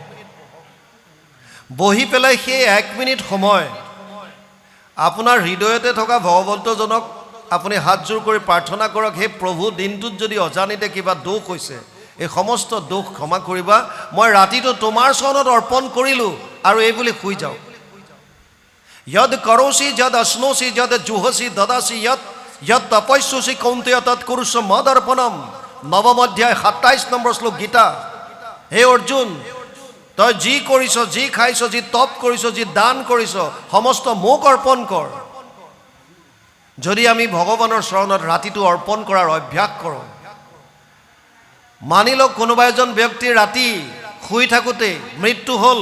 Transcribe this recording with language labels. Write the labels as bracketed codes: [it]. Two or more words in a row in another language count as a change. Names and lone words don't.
[as] বহি পেলাই সেই 1 মিনিট সময় আপোনাৰ হৃদয়তে থকা ভগৱন্তজনক আপুনি হাতজোৰ কৰি প্ৰাৰ্থনা কৰক, হে প্ৰভু, দিনটোত যদি অজানিতে কিবা দোষ হৈছে, এই সমস্ত দোষ ক্ষমা কৰিবা, মই ৰাতিটো তোমাৰ চৰণত অৰ্পণ কৰিলোঁ, আৰু এই বুলি শুই যাওক। [sa] यद करोसि जद अश्नोसि जद जुहसि ददासि यद तपस्यसि कौन्तेय तत् कुरुष्व मदर्पणम। [as] নৱম অধ্যায় 27 নম্বৰ শ্লোক গীতা। হে অৰ্জুন, তই যি কৰিছ, যি খাইছ, যি তপ কৰিছ, যি দান কৰিছ, সমস্ত মোক অৰ্পণ কৰ। যদি আমি ভগৱানৰ চৰণত ৰাতিটো অৰ্পণ কৰাৰ অভ্যাস কৰোঁ, মানি লওক কোনোবা এজন ব্যক্তিৰ ৰাতি শুই থাকোঁতে মৃত্যু হ'ল।